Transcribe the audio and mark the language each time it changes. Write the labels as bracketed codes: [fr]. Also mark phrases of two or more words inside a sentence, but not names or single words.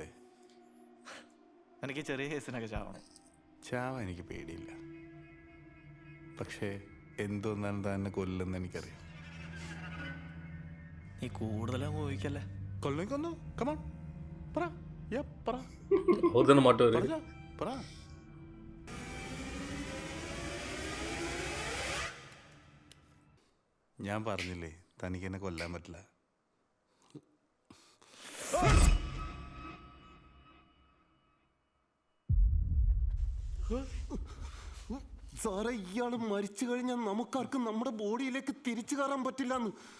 [ml] എനിക്ക് ചെറിയ കേസിനൊക്കെ ചാവണം. ചാവ എനിക്ക് പേടിയില്ല. പക്ഷേ എന്തൊന്നാലും താൻ എന്നെ കൊല്ലെന്ന് എനിക്കറിയാം. നീ കൂടുതലും ഊഹിക്കല്ലേ. കൊല്ലം കൊന്നു. കമോൺ പറ. പറ. [ta] அவர் தானே மாட்டுவாரு. [ml] പറ. ഞാൻ പറഞ്ഞില്ലേ തനിക്ക് എന്നെ കൊല്ലാൻ പറ്റില്ല. സാറേ, ഇയാള് മരിച്ചു കഴിഞ്ഞാൽ നമുക്കാർക്കും നമ്മുടെ ബോഡിയിലേക്ക് തിരിച്ചു കയറാൻ പറ്റില്ലെന്ന്.